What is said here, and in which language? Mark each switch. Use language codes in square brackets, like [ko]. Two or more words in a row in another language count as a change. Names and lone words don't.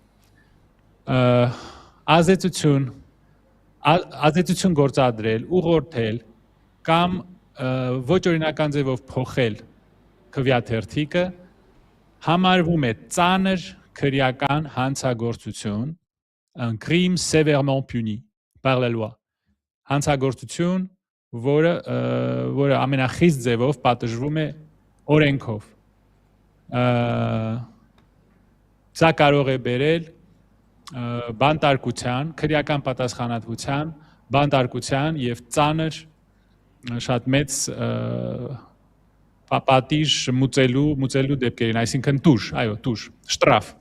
[hy] ազդեցություն գործադրել, ուղղորդել կամ ոչ օրինական ձևով փոխել քվեաթերթիկը համարվում է ծանր քրեական հանցագործություն, [fr] un crime sévèrement puni par la loi, [hy] հանցագործություն, որը ամենախիստ ձևով պատժվում է օրենքով։ Սա կարող է բերել բանտարկության, քրեական պատասխանատվության, բանտարկության եւ ծանր շատ մեծ պատիժ մուծելու դեպքերին, այսինքն տուժ, շտրաֆ։